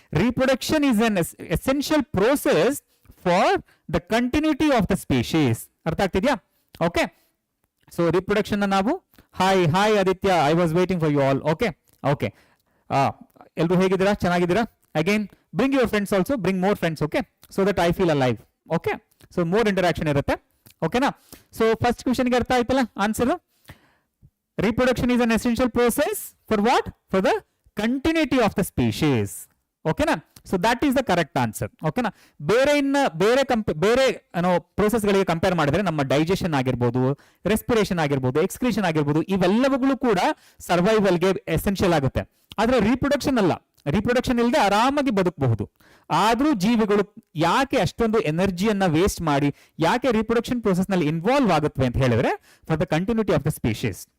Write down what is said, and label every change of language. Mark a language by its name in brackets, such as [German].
[English] Reproduction is an essential process for the continuity of the species. [Kannada] ಅರ್ಥ ಆಗ್ತಿದ್ಯಾ? [English] Okay, so reproduction ನಾವು hi hi Aditya, I was waiting for you all. [Kannada] Okay okay, ಎಲ್ರು ಹೇಗಿದ್ದೀರಾ? ಚೆನ್ನಾಗಿದ್ದೀರಾ? [English] Again bring your friends also, bring more friends, okay, so that I feel alive. [Kannada] Okay, so more interaction ಇರುತ್ತೆ, ಓಕೆನಾ? So first ಕ್ವೆಶನ್ಗೆ ಅರ್ಥ ಆಯ್ತಲ್ಲ answer. [English] Reproduction is an essential process for what? For the continuity of the species. ಓಕೆನಾ? So that is the correct answer. ಓಕೆನಾ? [Kannada] ಬೇರೆ process ಗಳಿಗೆ compare ಮಾಡಿದ್ರೆ ನಮ್ಮ ಡೈಜೆಷನ್ ಆಗಿರ್ಬೋದು, ರೆಸ್ಪಿರೇಷನ್ ಆಗಿರ್ಬೋದು, ಎಕ್ಸ್ಕ್ರೀಷನ್ ಆಗಿರ್ಬೋದು, ಇವೆಲ್ಲವುಗಳು ಕೂಡ ಸರ್ವೈವಲ್ಗೆ ಎಸೆನ್ಷಿಯಲ್ ಆಗುತ್ತೆ. ಆದ್ರೆ ರೀಪ್ರೊಡಕ್ಷನ್ ಅಲ್ಲ. ರೀಪ್ರೊಡಕ್ಷನ್ ಇಲ್ಲದೆ ಆರಾಮಾಗಿ ಬದುಕಬಹುದು. ಆದ್ರೂ ಜೀವಿಗಳು ಯಾಕೆ ಅಷ್ಟೊಂದು ಎನರ್ಜಿಯನ್ನ ವೇಸ್ಟ್ ಮಾಡಿ ಯಾಕೆ ರೀಪ್ರೊಡಕ್ಷನ್ ಪ್ರೋಸೆಸ್ ನಲ್ಲಿ ಇನ್ವಾಲ್ವ್ ಆಗುತ್ತವೆ ಅಂತ ಹೇಳಿದ್ರೆ [English] For the continuity of the species.